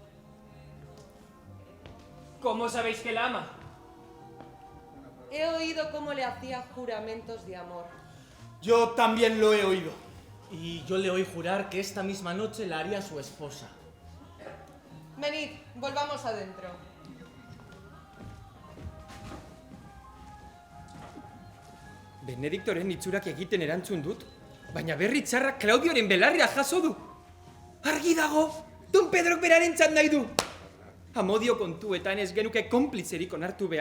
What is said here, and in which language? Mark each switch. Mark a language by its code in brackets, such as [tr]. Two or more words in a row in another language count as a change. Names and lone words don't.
[es] ¿Cómo sabéis que la ama? He oído cómo le hacía juramentos de amor. Yo también lo he oído. Y yo le oí jurar que esta misma noche la haría su esposa. Venid, volvamos adentro. [eu] Benediktoren itxurak egiten erantzun dut, baina berri txarrak Claudioren belarria jaso du. Argi dago, Don Pedrok berarentzat nahi du. Amodio kontuetan ez genuke konplitzerik onartu behar.